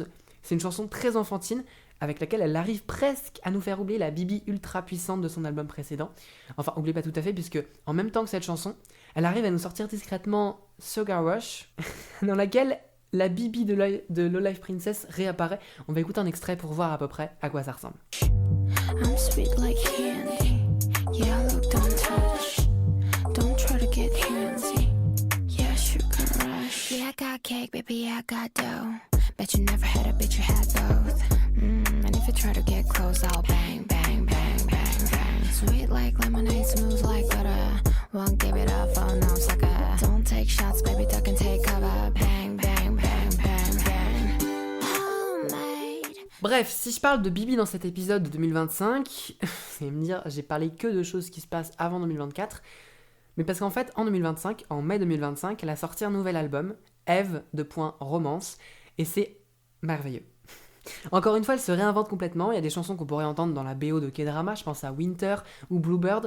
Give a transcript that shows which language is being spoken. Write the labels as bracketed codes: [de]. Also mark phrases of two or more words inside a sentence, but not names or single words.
[fr] C'est une chanson très enfantine, avec laquelle elle arrive presque à nous faire oublier la Bibi ultra puissante de son album précédent. Enfin, oubliez pas tout à fait, puisque en même temps que cette chanson, elle arrive à nous sortir discrètement Sugar Rush, dans laquelle la Bibi de Low Life Princess réapparaît. On va écouter un extrait pour voir à peu près à quoi ça ressemble. [en] I'm sweet like candy. Yeah, look, don't touch. Don't try to get handsy. Yeah, sugar rush. Yeah, I got cake, baby, I got dough. Bet you never had a bitch, you had both. And if you try to get close, I'll bang, bang, bang, bang, bang. Sweet like lemonade, smooth like butter. Won't give it up, oh no, sucker. Don't take shots, baby, duck and take cover. Bang, bang, bang, bang, bang. Homemade. [fr] Bref, si je parle de Bibi dans cet épisode de 2025, vous allez me dire, j'ai parlé que de choses qui se passent avant 2024. Mais parce qu'en fait, en 2025, en mai 2025, elle a sorti un nouvel album, Eve Romance, et c'est merveilleux. Encore une fois, elle se réinvente complètement. Il y a des chansons qu'on pourrait entendre dans la BO de K-drama, je pense à Winter ou Bluebird.